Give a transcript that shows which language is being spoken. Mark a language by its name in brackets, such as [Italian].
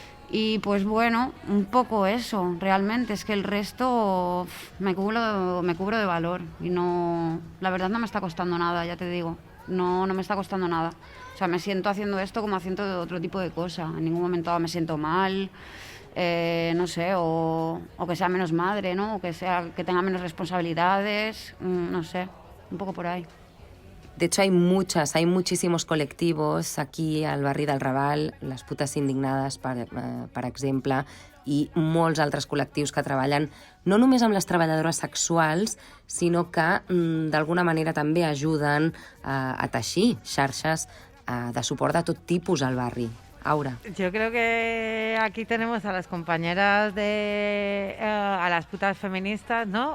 [Spanish] Y pues bueno, un poco eso, realmente, es que el resto me cubro de valor y no, la verdad no me está costando nada, ya te digo, no me está costando nada. O sea, me siento haciendo esto como haciendo otro tipo de cosa, en ningún momento me siento mal, no sé, o que sea menos madre, ¿no? O que tenga menos responsabilidades, no sé, un poco por ahí. De hecho, hay muchísimos colectivos aquí [Catalan] al barri del Raval, les Putes Indignades, per exemple, i molts altres col·lectius que treballen no només amb les treballadores sexuals, sinó que d'alguna manera també ajuden a teixir xarxes de suport de tot tipus al barri. Aura. [Spanish] Yo creo que aquí tenemos a las compañeras a las putas feministas, ¿no?